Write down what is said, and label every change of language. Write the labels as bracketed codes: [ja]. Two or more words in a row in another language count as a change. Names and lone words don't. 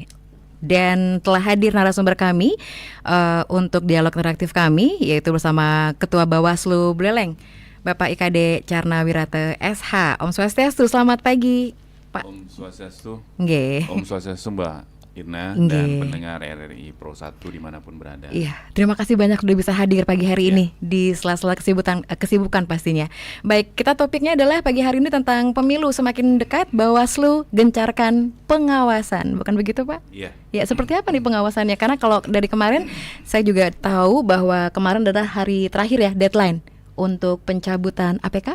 [id] Dan telah hadir narasumber kami untuk dialog interaktif kami, yaitu bersama Ketua Bawaslu Buleleng, Bapak IKD Carnawirata SH. [sa] Om Swastiastu, [id] selamat pagi Pak. [sa] Om Swastiastu. [id] Nggih. [sa] Om Swastiastu Mbak Irna [id] Nggih. dan pendengar RRI Pro 1 dimanapun berada. Iya, terima kasih banyak sudah bisa hadir pagi hari ini di sela-sela kesibukan pastinya. Baik, kita topiknya adalah pagi hari ini tentang pemilu semakin dekat, Bawaslu gencarkan pengawasan, bukan begitu Pak? Iya. Ya, seperti apa nih pengawasannya? Karena kalau dari kemarin saya juga tahu bahwa kemarin adalah hari terakhir ya, deadline untuk pencabutan APK.